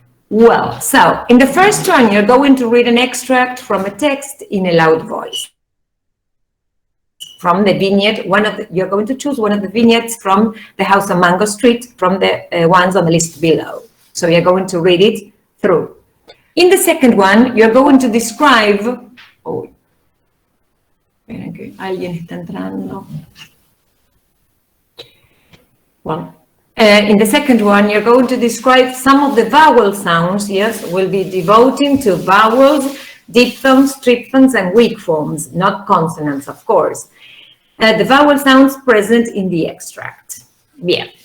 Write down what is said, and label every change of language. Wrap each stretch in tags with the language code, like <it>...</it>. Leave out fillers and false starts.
<en>Well, so in the first one, you're going to read an extract from a text in a loud voice. From the vignette, you're going to choose one of the vignettes from The House on Mango Street, from the ones on the list below. So you're going to read it through. In the second one, you're going to describe.</en> <es>Oh, esperen que alguien está entrando.</es> <en>Well, in the second one, you're going to describe some of the vowel sounds. Yes, we'll be devoting to vowels, diphthongs, triphthongs, and weak forms, not consonants, of course. The vowel sounds present in the extract. Yeah.</en>